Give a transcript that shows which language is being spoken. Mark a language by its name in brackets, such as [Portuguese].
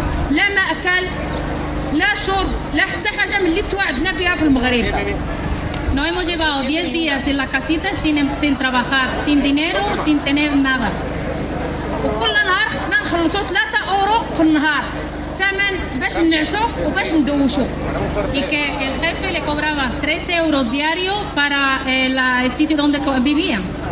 [Arabic] لا ماكل لا شرب لا حتى حاجه من اللي توعدنا بها في المغرب [Spanish] نو hemos llevado 10 días en la casita sin trabajar sin dinero sin tener nada [Arabic] وكل نهار خصنا نخلصوا 3 اورو في النهار ثمن باش نعسوا وباش ندوشوا [Spanish] y que el jefe le cobraba 3 euros diario para el sitio donde vivían